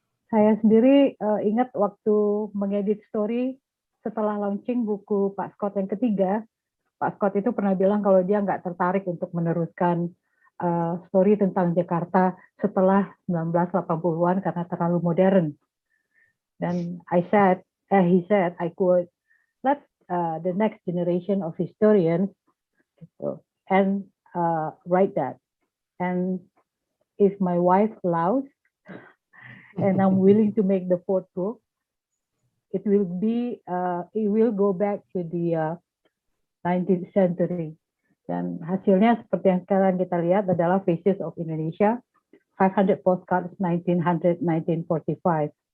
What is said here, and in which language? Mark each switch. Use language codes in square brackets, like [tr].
[id] Saya sendiri ingat waktu mengedit story setelah launching buku Pak Scott yang ketiga, Pak Scott itu pernah bilang kalau dia nggak tertarik untuk meneruskan story tentang Jakarta setelah 1980-an karena terlalu modern. Dan [en] he said, I quote, let the next generation of historians and write that. And if my wife allows, and I'm willing to make the fourth book, it will go back to the 19th century. [id] Dan hasilnya seperti yang sekarang kita lihat adalah Faces of Indonesia, 500 Postcards 1900-1945.